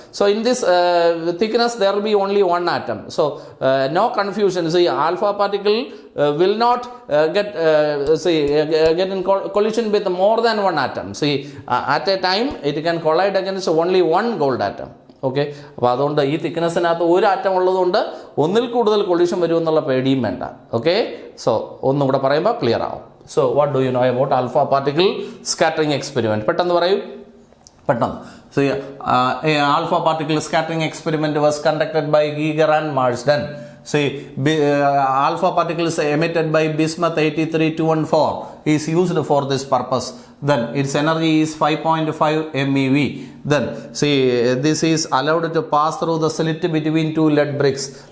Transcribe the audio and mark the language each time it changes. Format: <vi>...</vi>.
<en>So in this thickness there will be only one atom. So no confusion. See, alpha particle will not get in collision with more than one atom. See, at a time it can collide against only one gold atom.</en> <ml>Okay, അപ്പോൾ അതുകൊണ്ട് ഈ തിക്നെസ്സിനകത്ത് ഒരു atom ഉള്ളതുകൊണ്ട് ഒന്നിൽ കൂടുതൽ collision വരുമെന്നുള്ള പേടിയും വേണ്ട. ഓക്കെ, സോ ഒന്നും കൂടെ പറയുമ്പോൾ ക്ലിയർ ആവും. So</ml> <en>What do you know about alpha particle scattering experiment?</en> <ml>പെട്ടെന്ന് പറയൂ. പെട്ടെന്ന്.</ml> <en>So, a alpha particle scattering experiment was conducted by Giger and Marsden. See, alpha particles emitted by bismuth 83214 is used for this purpose. Then its energy is 5.5 MeV. Then see, this is allowed to pass through the slit between two lead bricks.</en>